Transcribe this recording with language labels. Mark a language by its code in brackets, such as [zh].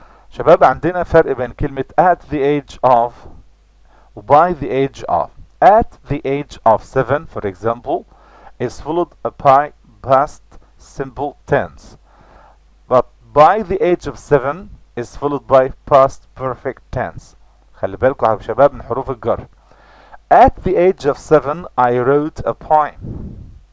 [ar] شباب عندنا فرق بين كلمة [en] at the age of [ar] و [en] by the age of. At the age of 7 for example is followed by past simple tense, but by the age of 7 is followed by past perfect tense. [ar] خلي بالكم يا شباب من حروف الجر. [en] At the age of 7 I wrote a poem.